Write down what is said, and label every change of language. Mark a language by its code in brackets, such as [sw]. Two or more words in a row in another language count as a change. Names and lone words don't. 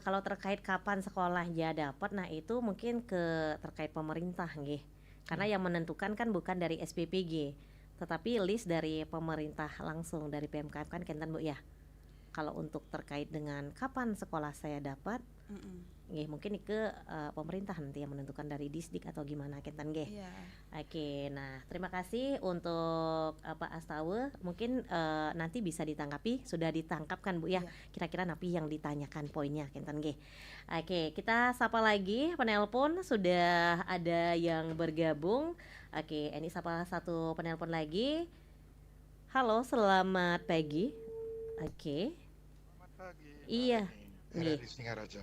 [id] Kalau terkait kapan sekolahnya dapat, nah itu mungkin terkait pemerintah nggih. Karena yang menentukan kan bukan dari SPPG, tetapi list dari pemerintah langsung dari PMK kan kenten Bu ya. Kalau untuk terkait dengan kapan sekolah saya dapat, mungkin ke pemerintah nanti yang menentukan dari Disdik atau gimana [ban] kenten nggih. [id] Oke, nah terima kasih untuk Pak Astawa. Mungkin nanti bisa ditanggapi, sudah ditangkap kan Bu ya. Kira-kira napi yang ditanyakan poinnya [ban] kenten nggih. [id] Oke, kita sapa lagi penelpon, sudah ada yang bergabung. Oke, ini sapa satu penelpon lagi. Halo, selamat pagi. Oke. Selamat pagi. Iya. Dari Singaraja.